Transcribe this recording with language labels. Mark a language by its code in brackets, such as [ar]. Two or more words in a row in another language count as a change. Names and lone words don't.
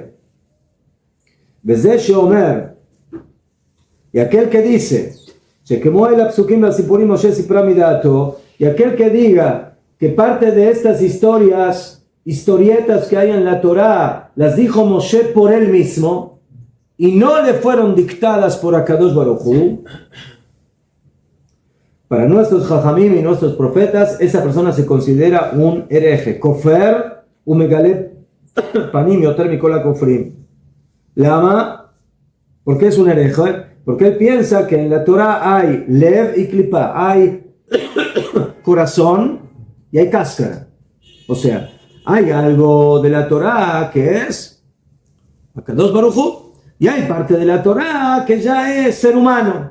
[he] בזה אומר, [es] y aquel que dice y aquel que diga que parte de estas historietas que hay en la Torah las dijo Moshe por él mismo y no le fueron dictadas por [he] הקדוש ברוך הוא, [es] para nuestros Jajamim y nuestros profetas, esa persona se considera un hereje. [he] כופר ומגלה פנים יותר מכל הכופרים. [es] Lama, ¿por qué es un hereje? Porque él piensa que en la Torah hay lev y klipa, hay corazón y hay cáscara. O sea, hay algo de la Torah que es [he] הקדוש ברוך הוא, [es] y hay parte de la Torah que ya es ser humano.